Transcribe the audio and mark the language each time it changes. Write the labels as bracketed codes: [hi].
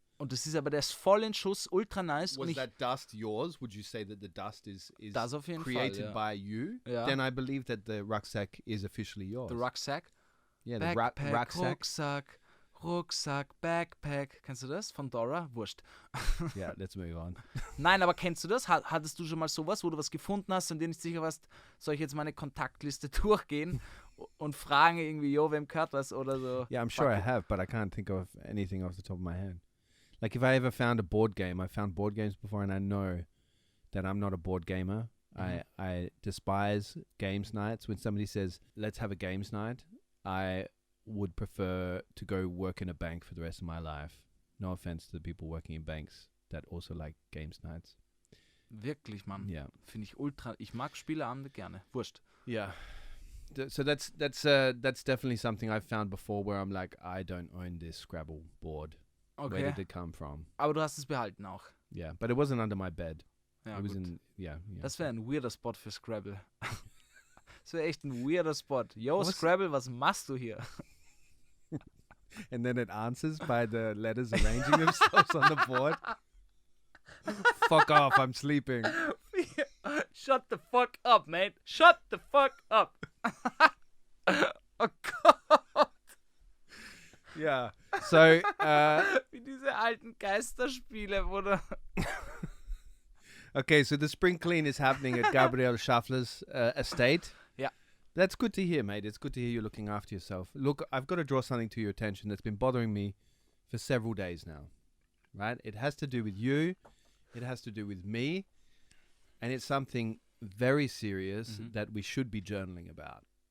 [de] Und das ist aber, der ist voll in Schuss, ultra nice. Und [en] Was that dust yours? Would you say that the dust is [de] Das auf jeden Fall, [en] created [de] ja. [en] by you? [de] Ja. [en] Then I believe that the rucksack is officially yours. The Rucksack. Yeah, the Backpack, rucksack. [de] Rucksack, Rucksack, Backpack. Kennst du das? Von Dora? Wurst. [en] Yeah, let's move on. [de] Nein, aber kennst du das? Hattest du schon mal sowas, wo du was gefunden hast und dir nicht sicher warst, soll ich jetzt meine Kontaktliste durchgehen und fragen irgendwie, jo, wem gehört das oder so? [en] Yeah, I'm sure I have, but I can't think of anything off the top of my head. Like if I ever found a board game, I found board games before and I know that I'm not a board gamer. I despise games nights. When somebody says, let's have a games night, I would prefer to go work in a bank for the rest of my life. No offense to the people working in banks that also like games nights. [de] Wirklich, Mann. [en] Yeah. [de] Finde ich ultra. Ich mag Spieleabende gerne. Wurscht. [en] Yeah. So that's definitely something I've found before where I'm like, I don't own this Scrabble board. Where Okay. did it come from? [de] Aber du hast es behalten auch. [en] Yeah, but it wasn't under my bed. [de] Ja, [en] It was [de] gut. [en] in, yeah. [de] Das wäre ein weirder Spot für Scrabble. Das wäre echt ein weirder Spot. Yo, Was? Scrabble, was machst du hier? [en] And then it answers by the letters arranging themselves on the board. Fuck off, I'm sleeping. Shut the fuck up, mate. Shut the fuck up. [de] Oh Gott. [en] Yeah. So, [de] Wie diese alten Geisterspiele, wo du... [en] okay, so the spring clean is happening at Gabriel Schaffler's estate. Yeah. That's good to hear, mate. It's good to hear you're looking after yourself. Look, I've got to draw something to your attention that's been bothering me for several days now. Right? It has to do with you. It has to do with me. And it's something very serious that we should be journaling about.